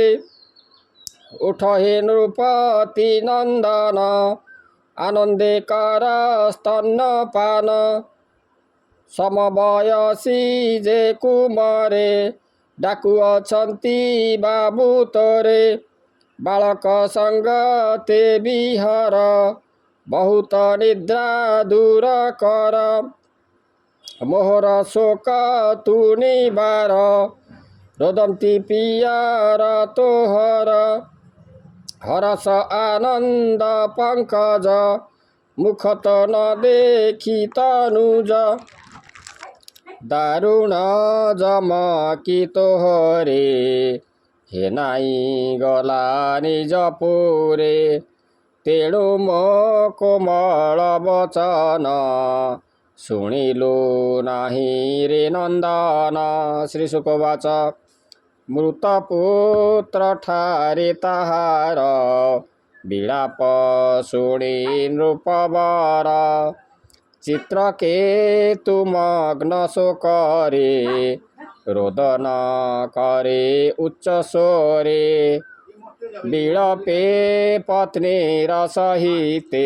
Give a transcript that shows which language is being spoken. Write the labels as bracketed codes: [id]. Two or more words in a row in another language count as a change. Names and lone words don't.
[or] ଉଠ ହେ ନୃପତି ନନ୍ଦନ ଆନନ୍ଦେ କର ସ୍ତନ୍ୟପାନ। ସମବୟସୀ ଯେ କୁମରେ ଡାକୁଅଛନ୍ତି ବାବୁ ତୋରେ। ବାଳକ ସଙ୍ଗ ତେ ବିହର ବହୁତ ନିଦ୍ରା ଦୂର କର ମୋହର ଶୋକ ତୁ ନିବାର ରୋଦନ୍ତି ପିୟର ତୋହର ହରସ ଆନନ୍ଦ ପଙ୍କଜ ମୁଖ ତ ନଦେଖି ତନୁଜ ଦାରୁଣ ଜମକି ତୋହରେ ହେନାଇ ଗଲା ନିଜ ପୁରେ ତେଣୁ ମୋ କୋମଳ ବଚନ ଶୁଣିଲୁ ନାହି ରେ ନନ୍ଦନ। ଶ୍ରୀ ଶୁକବାଚ ମୃତପୁତ୍ର ଠାରେ ତାହାର ବିଳାପ ଶୁଣି ନୃପବର ଚିତ୍ରକେତୁ ମଗ୍ନ ଶୋକରେ ରୋଦନ କରେ ଉଚ୍ଚ ସ୍ୱରେ ବିଳପେ ପତ୍ନୀର ସହିତେ